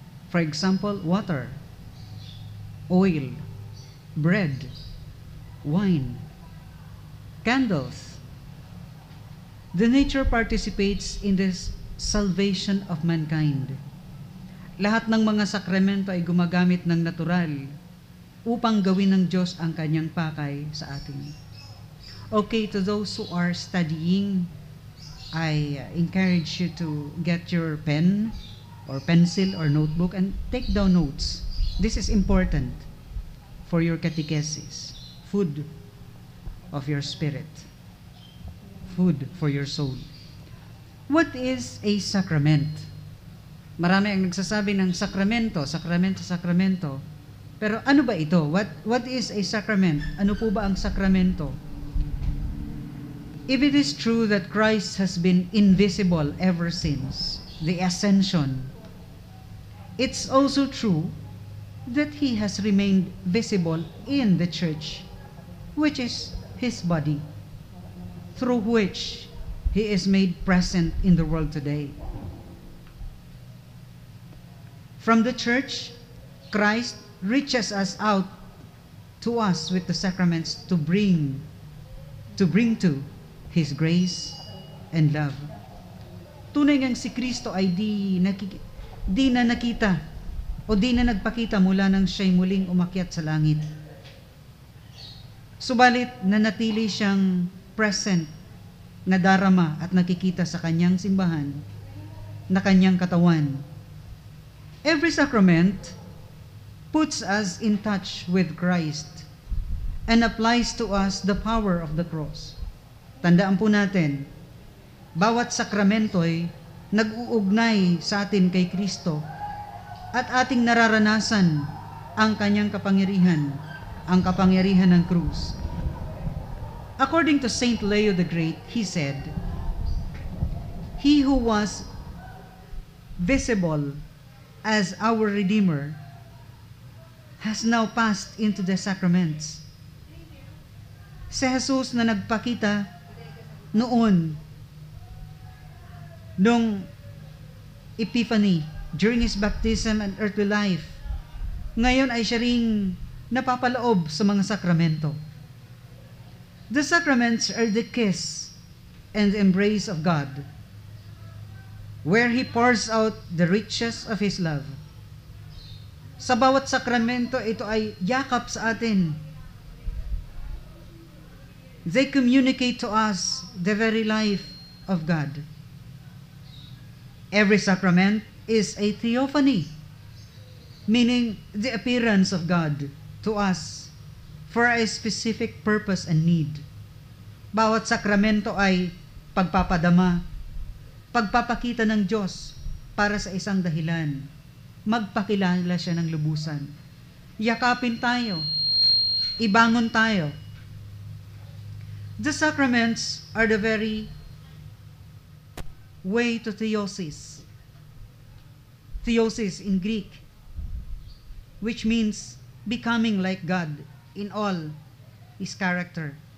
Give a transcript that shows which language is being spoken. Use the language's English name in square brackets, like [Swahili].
[English] For example, water, oil, bread, wine, candles. The nature participates in this salvation of mankind. [Filipino] Lahat ng mga sakramento ay gumagamit ng natural upang gawin ng Diyos ang kanyang pakay sa atin. [English] Okay, to those who are studying, I encourage you to get your pen or pencil or notebook and take down notes. This is important for your catechesis, food of your spirit, food for your soul. What is a sacrament? [Filipino] Marami ang nagsasabi ng sakramento, sakramento, sakramento. Pero ano ba ito? [English] What is a sacrament? [Filipino] Ano po ba ang sakramento? [English] If it is true that Christ has been invisible ever since the ascension, it's also true that He has remained visible in the church, which is His body, through which He is made present in the world today. From the church, Christ reaches us out to us with the sacraments to bring to His grace and love. [Filipino] Tunay ngang si Kristo ay di na nakita o di na nagpakita mula nang siya'y muling umakyat sa langit. Subalit nanatili siyang present, nadarama at nakikita sa kanyang simbahan, na kanyang katawan. [English] Every sacrament puts us in touch with Christ and applies to us the power of the cross. [Filipino] Tandaan po natin, bawat sakramento ay nag-uugnay sa atin kay Kristo at ating nararanasan ang kanyang kapangyarihan, ang kapangyarihan ng krus. [English] According to Saint Leo the Great, he said, "He who was visible as our Redeemer has now passed into the sacraments. [Filipino] Si Jesus na nagpakita noon, nung Epiphany, [English] during His baptism and earthly life, [Filipino] ngayon ay siya ring napapaloob sa mga sakramento. [English] The sacraments are the kiss and embrace of God, where He pours out the riches of His love. [Filipino] Sa bawat sakramento, ito ay yakap sa atin. [English] They communicate to us the very life of God. Every sacrament is a theophany, meaning the appearance of God to us for a specific purpose and need. [Filipino] Bawat sakramento ay pagpapadama, pagpapakita ng Diyos para sa isang dahilan. Magpakilala siya ng lubusan. Yakapin tayo. Ibangon tayo. [English] The sacraments are the very way to theosis. Theosis in Greek, which means becoming like God in all His character.